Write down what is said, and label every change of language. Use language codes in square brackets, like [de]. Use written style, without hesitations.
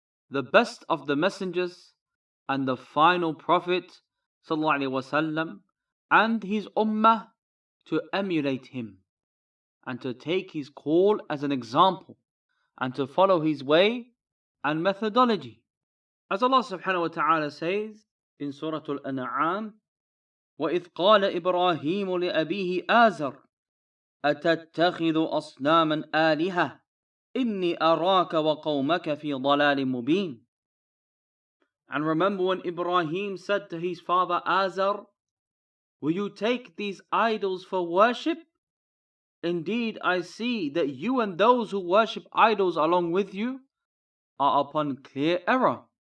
[en] the best of the messengers and the final prophet sallallahu alaihi wasallam and his ummah to emulate him and to take his call as an example and to follow his way and methodology. As Allah subhanahu wa ta'ala says in Surah al-An'am, [ar] وَإِذْ قَالَ إِبْرَاهِيمُ لِأَبِيهِ آزَرَ أَتَتَّخِذُ أَصْنَامًا آلِهَةً إِنِّي أَرَاكَ وَقَوْمَكَ فِي ضَلَالٍ مُبِينٍ. [en] And remember when Ibrahim said to his father Azar, will you take these idols for worship? Indeed, I see that you and those who worship idols along with you are upon clear error.